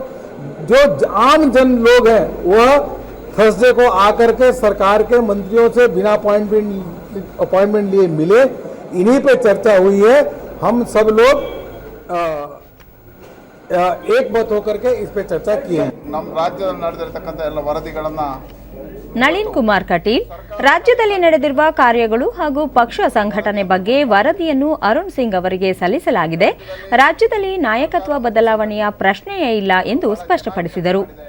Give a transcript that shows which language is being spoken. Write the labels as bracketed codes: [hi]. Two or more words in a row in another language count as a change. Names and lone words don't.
[hi] जो आम जन लोग हैं वह थर्सडे को आकर के सरकार के मंत्रियों से बिना अपॉइंटमेंट लिए मिले. इन्हीं पे चर्चा हुई है. हम सब लोग एक मत होकर के इस पे चर्चा की है. [kn] ನಮ್ಮ ರಾಜ್ಯದಲ್ಲಿ ನಡೆದಿರತಕ್ಕಂಥ ಎಲ್ಲ ವರದಿಗಳನ್ನ ನಳಿನ್ ಕುಮಾರ್ ಕಟೀಲ್ ರಾಜ್ಯದಲ್ಲಿ ನಡೆದಿರುವ ಕಾರ್ಯಗಳು ಹಾಗೂ ಪಕ್ಷ ಸಂಘಟನೆ ಬಗ್ಗೆ ವರದಿಯನ್ನು ಅರುಣ್ ಸಿಂಗ್ ಅವರಿಗೆ ಸಲ್ಲಿಸಲಾಗಿದೆ. ರಾಜ್ಯದಲ್ಲಿ ನಾಯಕತ್ವ ಬದಲಾವಣೆಯ ಪ್ರಶ್ನೆಯೇ ಇಲ್ಲ ಎಂದು ಸ್ಪಷ್ಟಪಡಿಸಿದರು.